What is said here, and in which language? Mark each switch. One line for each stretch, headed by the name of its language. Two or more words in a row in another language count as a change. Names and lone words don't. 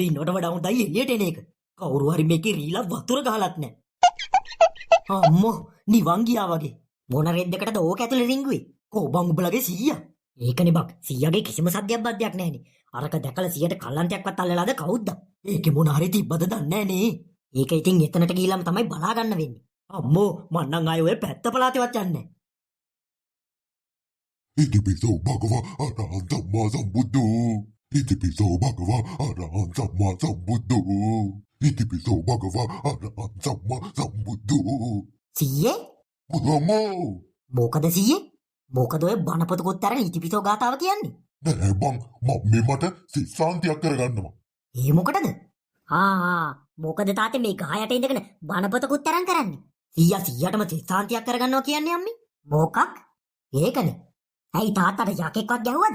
Sinhala: ඉන්නවට වඩා හොඳයි එළියට එන එක කවුරු හරි මේකේ රීලා වතුර ගහලත් නැහැ අම්මෝ නිවන් ගියා වගේ මොන රෙද්දකටද ඕක ඇතුලේ රිංගුවේ කොබන් උඹලගේ සීයා ඒකනේ බක් සීයාගේ කිසිම සද්දයක් බද්දයක් නැහැනේ අරක දැකලා සීයට කල්ලන්තයක්වත් අල්ලලාද කවුද ඒකේ මොන හරි තිබ්බද දන්නේ නැහැ ඒක ඉතින් එතනට ගිහිල්ලාම තමයි බලා ගන්න වෙන්නේ අම්මෝ මං නම් ආයේ ඔය පැත්ත පළාතේවත් යන්නේ
Pali: ඉතිපිසෝ භගවා අරහං සම්මා සම්බුද්ධෝ ඉතිපිසෝ භගවා අරහං සම්මා සම්බුද්ධෝ ඉතිපිසෝ භගවා අරහං සම්මා සම්බුද්ධෝ
Sinhala: සීයේ බුදුමෝ මොකද සීයේ මොකද ඔය බණපොතකොත් අරන් ඉතිපිසෝ ගාතාව කියන්නේ නෑ බං මම මට සිස්සාන්තියක් කරගන්නවා ඒ මොකටද මොකද තාත්තේ මේ ගහයට ඉඳගෙන බණපොතකුත් අරන් කරන්නේ සීයා සීයාටම සිස්සාන්තියක් කරගන්නවා කියන්නේ අම්මේ මොකක් ඒකනේ ඇයි තාත්තට යකෙක්වත් ගැහුවද